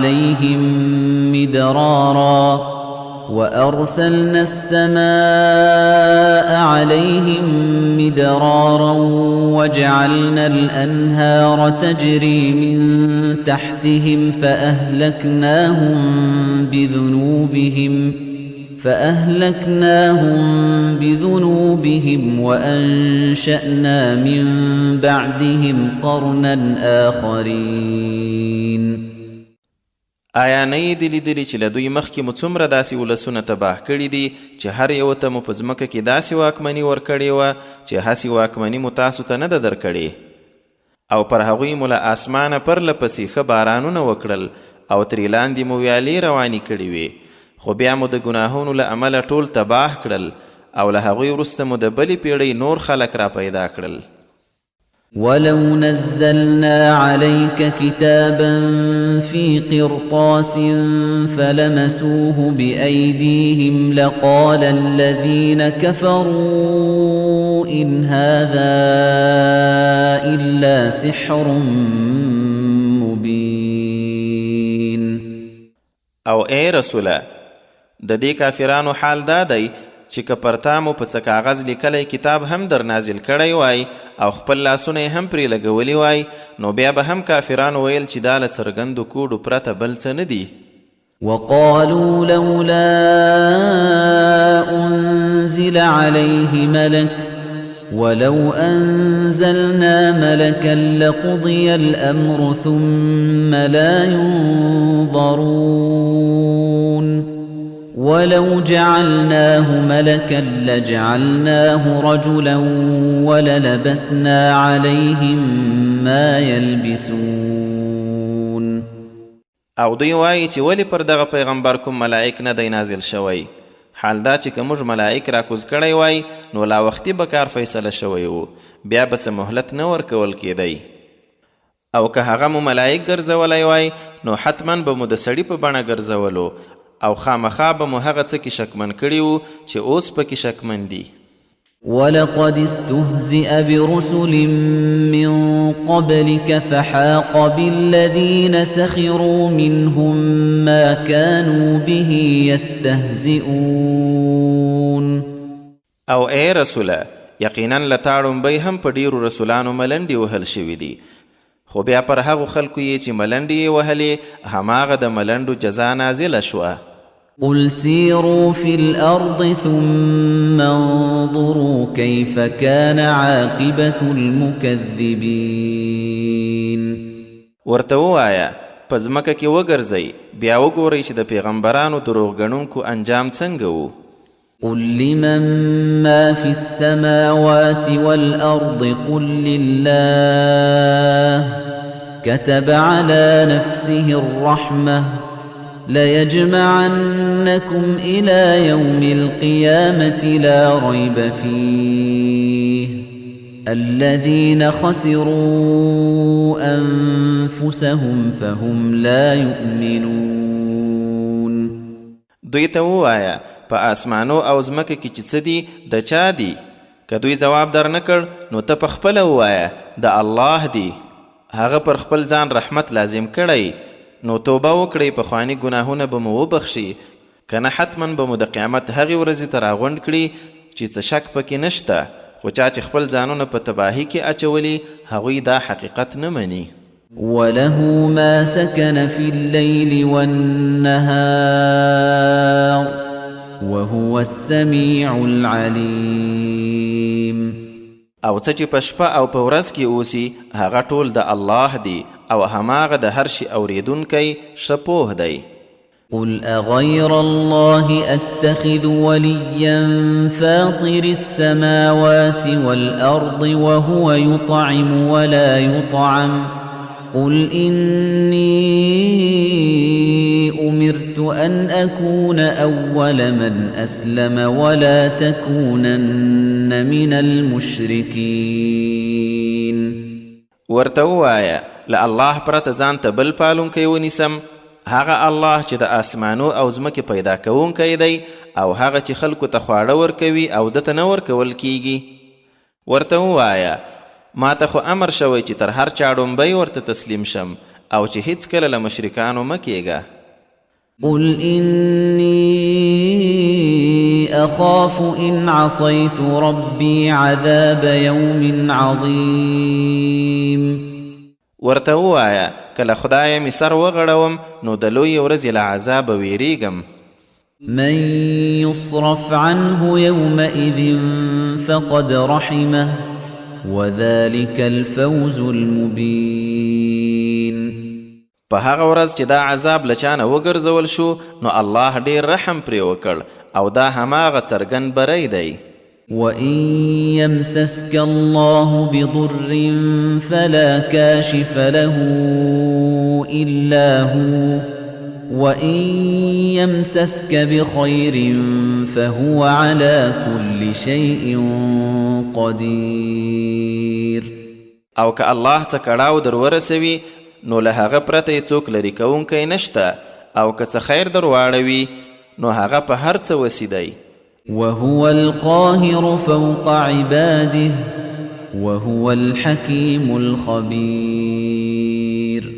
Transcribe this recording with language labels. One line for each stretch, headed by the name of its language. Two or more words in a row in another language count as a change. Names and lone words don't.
Arabic: عليهم مدرارا وجعلنا الأنهار تجري من تحتهم فأهلكناهم بذنوبهم وأنشأنا من بعدهم قرنا آخرين.
Pashto: آیا نه یې دي لیدلي چې له دوی مخکې مو څومره داسې ولسونه تباه کړي دي چې هر یو ته مو په ځمکه کې داسې واکمني ورکړې وه چې هسې واکمني مو تاسو ته نه ده درکړې، او پر هغوی مو له اسمانه پرله پسې ښه بارانونه وکړل او ترې لاندې مو ویالې روانې کړې وې، خو بیا مو د ګناهونو له امله ټول تباه کړل او له هغوی وروسته مو د بلې پیړۍ نور خلک را پیدا کړل.
Arabic: ولو نزلنا عليك كتابا في قرطاس فلمسوه بأيديهم لقال الذين كفروا إن هذا إلا سحر مبين.
Pashto: او اے رسوله، د دې کافرانو حال دا دی چې که پر تا مو په څه کاغذ لیکلی کتاب هم در نازل کړی وای او خپل لاسونه یې هم پرې لګولی وای، نو بیا به هم کافرانو ویل چې دا له څرګندو کوډو پرته بل څه نه دي.
Arabic: وقالوا لولا أنزل عليه ملك ولو أنزلنا ملكا لقضي الأمر ثم لا ينظرون ولو جعلناه ملكا لجعلناه رجلا وللبسنا عليهم ما يلبسون.
Pashto: او دوی وایي چې ولې پر دغه پیغمبر کوم ملائک نه دی نازل شوی، حال دا چې که موږ ملائک راکوز کړی وای نو لا وختي به کار فیصله شوی و، بیا به څه مهلت نه ورکول کېدی، او که هغه مو ملائک ګرځولی وای نو حتما به مو د سړي په بڼه ګرځولو او خامخا به مو هغه څه کې شکمن کړي وو چې اوس پکې شکمن دي.
Arabic: ولقد استهزئ برسل من قبلك فحاق بالذين سخروا منهم ما كانوا به يستهزئون.
Pashto: او اے رسوله، یقینا لتاړمبی هم په ډیرو رسولانو ملنډې وهل شوي دي، خو بیا پر هغو خلکو یې چې ملنډې یې وهلې هماغه د ملنډو جزا نازله شوه.
Arabic: قل سيروا في الأرض ثم انظروا كيف كان عاقبة المكذبين
Pashto: ورته ووایه په ځمکه کې وګرځئ بیا وګورئ چې د پیغمبرانو دروغګڼونکو انجام څنګه و.
Arabic: قل لمن ما في السماوات والأرض قل لله كتب على نفسه الرحمة ليجمعنكم إلى يوم القيامة لا ريب فيه الذين خسروا أنفسهم فهم لا يؤمنون.
Pashto: دوی ته ووایه په آسمانو او ځمکه کې چې څه دي د چا دي؟ که دوی ځواب در نه کړ نو ته پخپله ووایه د الله دی، هغه پر خپل ځان رحمت لازم کړی، نو توبه وکړئ پخواني ګناهونه به مو وبخشي، که نه حتما به مو د قیامت هغې ورځې ته راغونډ کړي چې څه شک پکې نشته، خو چا چې خپل ځانونه په تباهي کې اچولي هغوی دا حقیقت نه مني.
Arabic: وله ما سكن في الليل والنهار وهو السميع العليم.
Pashto: او څه چې په شپه او په ورځ کې اوسي هغه ټول د الله دی او هماغه د هر شي اوریدونکی ښه پوه دی.
Arabic: قل أغير الله أتخذ وليا فاطر السماوات والأرض وهو يطعم ولا يطعم قل إني أمرت أن أكون أول من أسلم ولا تكونن من المشركين.
Pashto: ورته ووایه له الله پرته ځان ته بل پالونکی ونیسم، هغه الله چې د آسمانو او ځمکې پیدا کوونکی دی او هغه چې خلکو ته خواړه ورکوي او دته نه ورکول کیږي. ورته ووایه ما ته خو امر شوی چې تر هر چا ډومبی ورته تسلیم شم او چې هیڅکله له مشرکانو مه کیږه.
Arabic: قل إني أخاف إن عصيت ربي عذاب يوم عظيم.
Pashto: ورته ووایه که له خدایه مې سر وغړوم نو د لویې ورځې له عذابه ویریږم.
Arabic: من يصرف عنه يومئذ فقد رحمه وذلك الفوز المبين.
Pashto: په هغه ورځ چې دا عذاب له چانه وګرځول شو نو الله ډیر رحم پرې وکړ او دا هماغه څرګند بری دی.
Arabic: وَإِن يَمْسَسْكَ اللَّهُ بِضُرٍّ فَلَا كَاشِفَ لَهُ إِلَّا هُوَ وَإِن يَمْسَسْكَ بِخَيْرٍ فَهُوَ عَلَى كُلِّ شَيْءٍ قَدِيرٌ.
Pashto: او که الله څه کړاو در ورسوي نو له هغه پرته یې څوک لرې کوونکی نشته، او که څه خیر در واړوي نو هغه په هر څه وسي دی.
Arabic: وهو القاهر فوق عباده وهو الحكيم الخبير.